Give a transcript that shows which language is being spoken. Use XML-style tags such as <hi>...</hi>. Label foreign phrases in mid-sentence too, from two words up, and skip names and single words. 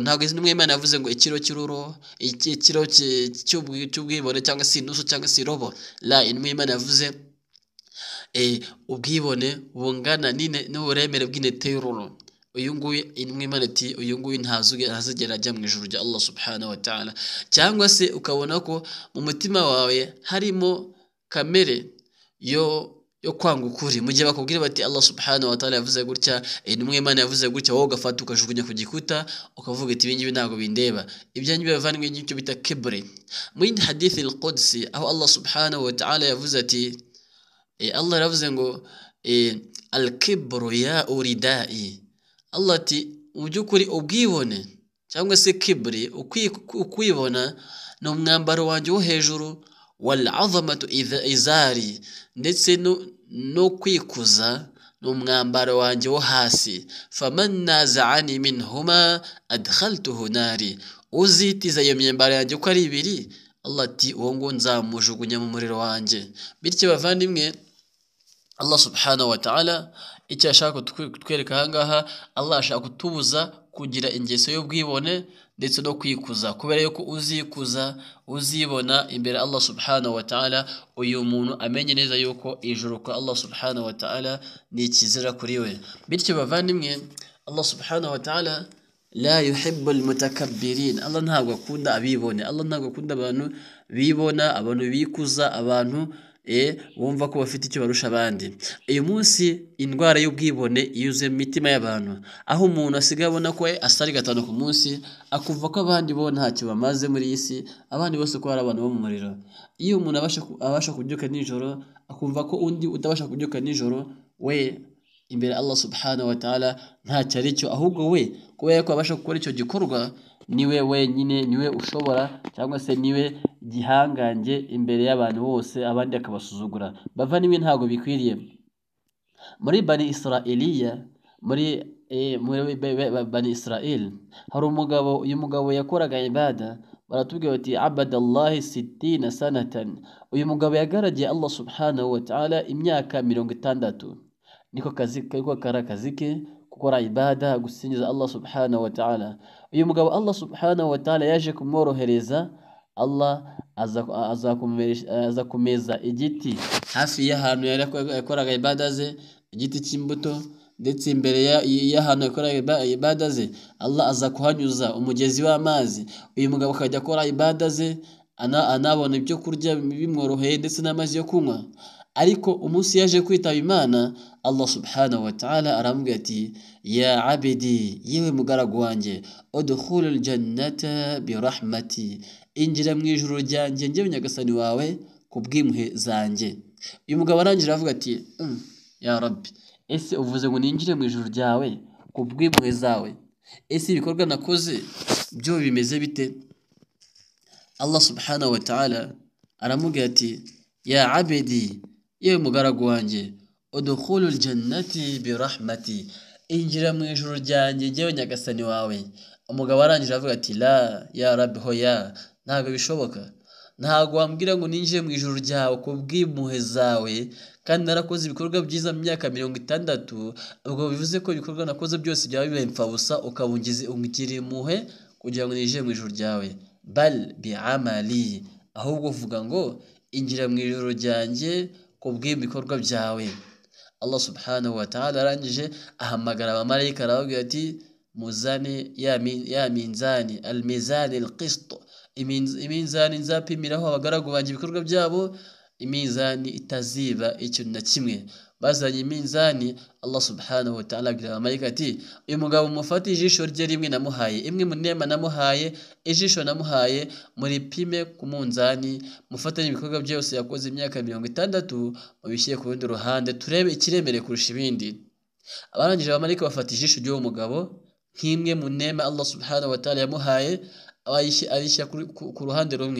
<rw>Ntabwo n'umwimana yavuze ngo ikiro cy'ururo, ikiro cy'ubwibone cyangwa se inusu cyangwa se irobo. La, n'umwimana yavuze ubwibone bungana n'uburemere bw'intete y'ururo. Uyu nguyu n'umwimana ati uyu nguyu ntazigera ajya mu ijuru rya Allah</rw> <ar>سبحانه وتعالى.</ar> <rw>Cyangwa se ukabona ko mu mutima wawe harimo kamere yo kwanga ukuri, mu gihe bakubwira bati Allah</rw> <ar>سبحانه وتعالى</ar> <rw>yavuze gutya, n'umwimana yavuze gutya, wowe ugafata ukajugunya ku gikuta ukavuga ati ibingibi ntabwo bindeba. Ibyo ngibyo bavandimwe n'icyo bita kibri. Mu yindi hadithi al-Qudsi, aho Allah</rw> <ar>سبحانه وتعالى</ar> <rw>yavuze ati, Allah yaravuze ngo</rw> <ar>الكبرياء ردائي.</ar> <rw>Allah ati mu by'ukuri ubwibone cyangwa se kibri, ukwibona ni umwambaro wanjye wo hejuru,</rw> <ar>والعظمة إزاري,</ar> <rw>ndetse no kwikuza ni umwambaro wanjye wo hasi.</rw> <ar>فمن نازعني منهما أدخلته ناري.</ar> <rw>Uzitiza iyo myambaro yanjye uko ari ibiri, Allah ati uwo ngo nzamujugunya mu muriro wanjye. Bityo bavandimwe, Allah</rw> <ar>سبحانه وتعالى</ar> <rw>icyo ashaka kutwereka ahangaha, Allah ashaka kutubuza kugira ingeso y'ubwibone ndetse no kwikuza, kubera yuko uzikuza uzibona imbere Allah</rw> <ar>سبحانه وتعالى,</ar> <rw>uyu muntu amenye neza yuko ijuru kwa Allah</rw> <ar>سبحانه وتعالى</ar> <rw>ni ikizira kuri we. Bityo bavandimwe,</rw> <ar>الله سبحانه وتعالى لا يحب المتكبرين.</ar> <rw>Allah ntabwo akunda abibone, Allah ntabwo akunda abantu bibona, abantu bikuza, abantu bumva ko bafite icyo barusha abandi. Uyu munsi indwara y'ubwibone yuzuye mu mitima y'abantu, aho umuntu asigaye abona ko asari 5 ku munsi, akumva ko abandi bo ntacyo bamaze muri iyi si, abandi bose ko ari abantu bo mu muriro. Iyo umuntu abasha kubyuka nijoro, akumva ko undi utabasha kubyuka nijoro we imbere Allah</rw> <ar>سبحانه وتعالى</ar> <rw>ntacyo ari cyo, ahubwo we kubera ko abasha gukora icyo gikorwa niwe wenyine, niwe ushobora cyangwa se niwe gihangange imbere y'abantu bose, abandi akabasuzugura. Bavandimwe, ntabwo bikwiriye. Muri Bani Israiliya, muri Bani Israel hari umugabo, uyu mugabo yakoraga ibada, baratubwira bati</rw> <ar>عبد الله 60 سنة.</ar> <rw>Uyu mugabo yagaragiye Allah</rw> <ar>سبحانه وتعالى</ar> <rw>imyaka 60. Niko kari akazi ke, gukora ibada, gusingiza Allah</rw> <ar>سبحانه وتعالى.</ar> <rw>Uyu mugabo Allah</rw> <ar>سبحانه وتعالى</ar> <rw>yaje kumworohereza, Allah aza kumeza igiti hafi y'ahantu yakoraga ibada ze, igiti cy'imbuto, ndetse imbere y'ahantu yakoraga ibada ze Allah aza kuhanyuza umugezi w'amazi. Uyu mugabo akajya akora ibada ze, anabona ibyo kurya bimworoheye ndetse n'amazi yo kunywa. Ariko umunsi yaje kwitaba Imana, Allah</rw> <ar>سبحانه وتعالى</ar> <rw>aramubwira ati</rw> <ar>يا عبدي,</ar> <rw>yewe mugaragu wanjye,</rw> <ar>ادخل الجنة برحمتي,</ar> <rw>injira mu ijuru ryanjye njyewe nyagasani wawe kubw'impuhwe zanjye. Uyu mugabo arangira avuga ati</rw> <ar>يا رب,</ar> <rw>ese uvuze ngo ninjire mu ijuru ryawe kubw'impuhwe zawe, ese ibikorwa nakoze byo bimeze bite? Allah</rw> <ar>سبحانه وتعالى</ar> <rw>aramubwira ati</rw> <ar>يا عبدي,</ar> <rw>yewe mugaragu wanjye,</rw> <ar>ادخل الجنة برحمتي,</ar> <rw>injira mu ijuru ryanjye njyewe nyagasani wawe. Umugabo arangira avuga ati</rw> <ar>لا يا رب,</ar> <rw>hoya, ntabwo bishoboka. Ntabwo wambwira ngo ninjire mu ijuru ryawe kubw'impuhwe zawe kandi narakoze ibikorwa byiza mu myaka 60. Ubwo bivuze ko ibikorwa nakoze byose byaba bibaye imfabusa, ukabungira impuhwe kugira ngo ninjire mu ijuru ryawe.</rw> <ar>بل بعملي,</ar> <rw>ahubwo uvuga ngo injira mu ijuru ryanjye kubw'ibikorwa byawe. Allah</rw> <ar>سبحانه وتعالى</ar> <rw>arangije ahamagara abamarayika arababwira ati muzane ya minzani</rw> <ar>الميزان القسط,</ar> <rw>iminzani nzapimiraho abagaragu banjye ibikorwa byabo, imizani itaziba ikintu na kimwe. Bazanye iminzani, Allah</rw> <ar>سبحانه وتعالى</ar> <rw>abwira abamarayika ati uyu mugabo mufate ijisho rye rimwe namuhaye, imwe mu nema namuhaye, ijisho namuhaye muripime ku munzani, mufatanye ibikorwa byose yakoze imyaka 60, mubishyire ku rundi ruhande turebe ikiremereye kurusha ibindi. Abarangije abamarayika bafata ijisho ry'uwo mugabo nk'imwe mu nema Allah</rw> <ar>سبحانه وتعالى</ar> <rw>yamuhaye, ayishyira ku ruhande rumwe.</rw>